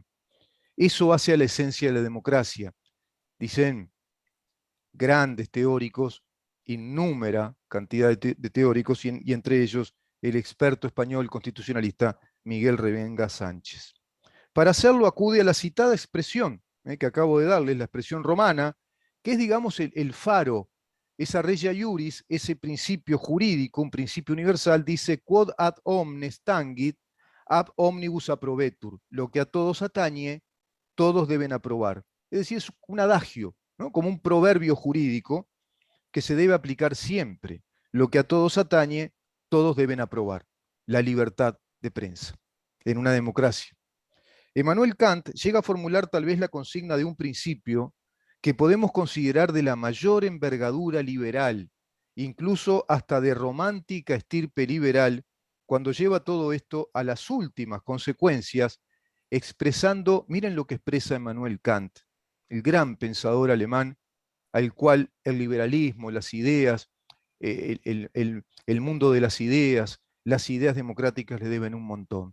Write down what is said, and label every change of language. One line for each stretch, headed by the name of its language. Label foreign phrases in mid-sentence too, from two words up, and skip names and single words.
Spanish: Eso hace a la esencia de la democracia. Dicen grandes teóricos, innúmera cantidad de teóricos, y entre ellos el experto español constitucionalista Miguel Revenga Sánchez. Para hacerlo acude a la citada expresión que acabo de darles, la expresión romana, que es, digamos, el faro, esa
Latin: regia iuris,
Spanish: ese principio jurídico, un principio universal, dice
Latin: quod ad omnes tangit, ab omnibus approbetur,
Spanish: lo que a todos atañe, todos deben aprobar. Es decir, es un adagio, ¿no? Como un proverbio jurídico que se debe aplicar siempre. Lo que a todos atañe, todos deben aprobar. La libertad de prensa en una democracia. Emmanuel Kant llega a formular tal vez la consigna de un principio que podemos considerar de la mayor envergadura liberal, incluso hasta de romántica estirpe liberal, cuando lleva todo esto a las últimas consecuencias, expresando, miren lo que expresa Emmanuel Kant, el gran pensador alemán, al cual el liberalismo, las ideas, el mundo de las ideas, las ideas democráticas le deben un montón.